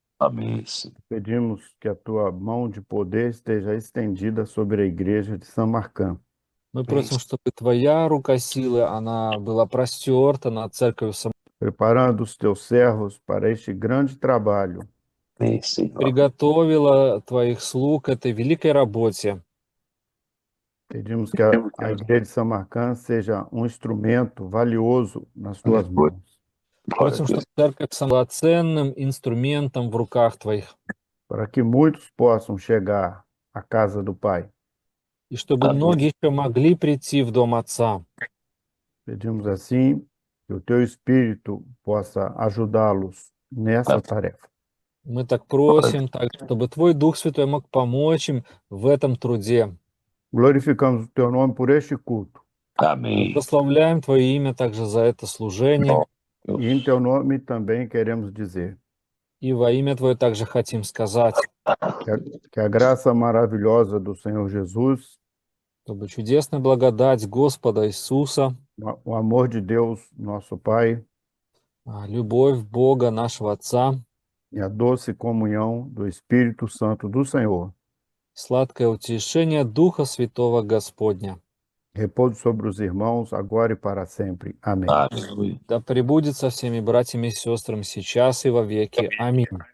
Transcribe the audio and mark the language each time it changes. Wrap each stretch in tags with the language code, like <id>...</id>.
<pt>Amém, Senhor. Pedimos que a tua mão de poder esteja estendida sobre a igreja de São Marcão.</pt> <ru>Мы просим, чтобы Твоя рука силы, она была простерта над церковью,</ru> <pt>Preparando os teus servos para este grande trabalho. Amém, Senhor.</pt> <ru>приготовила Твоих слуг к этой великой работе.</ru> <pt>Pedimos que a igreja de São Marcão seja um instrumento valioso nas tuas mãos.</pt> <ru>Просим, чтобы церковь была ценным инструментом в руках Твоих,</ru> <pt>Para que muitos possam chegar à casa do Pai.</pt> <ru>и чтобы многие еще могли прийти в дом Отца.</ru> <pt>Pedimos assim que o teu Espírito possa ajudá-los nessa tarefa.</pt> <ru>Мы так просим, так, чтобы Твой Дух Святой мог помочь им в этом труде.</ru> <pt>Glorificamos o teu nome por este culto. Amém.</pt> <ru>Прославляем Твое имя также за это служение,</ru> <pt>E em teu nome também queremos dizer</pt> <ru>и во имя Твое также хотим сказать,</ru> <pt>que a graça maravilhosa do Senhor Jesus,</pt> <ru>чтобы чудесная благодать Господа Иисуса,</ru> <pt>o amor de Deus, nosso Pai,</pt> <ru>любовь Бога, нашего Отца,</ru> <pt>e a doce comunhão do Espírito Santo do Senhor</pt> <ru>сладкое утешение Духа Святого Господня,</ru> <pt>repouse sobre os irmãos agora e para sempre. Amém. Aleluia.</pt> <ru>да пребудет со всеми братьями и сестрами сейчас и во веки. Аминь.</ru>